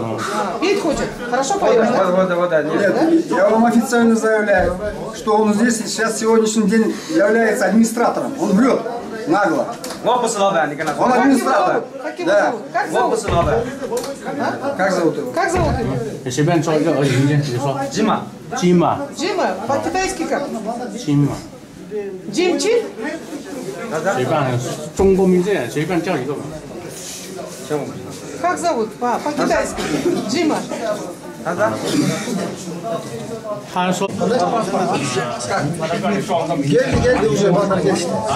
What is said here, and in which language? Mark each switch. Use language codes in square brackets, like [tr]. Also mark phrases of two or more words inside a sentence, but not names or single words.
[ru] Петь хочет? Хорошо поет, да? Нет, я вам официально заявляю, что он здесь сейчас сегодняшний день является администратором. Он врет нагло. Он администратор. Как его зовут? Как зовут? Как зовут его? Как зовут его? [zh] 随便做一个而已，你说。Джима. [ru] Джима, по-китайски как? Джима. Джим Чин? [zh] 随便，中国名字随便叫一个吧。 [ru] Как зовут? По-китайски. Джима. [zh] 他说。 [ky] Geldi уже, балдар келишти.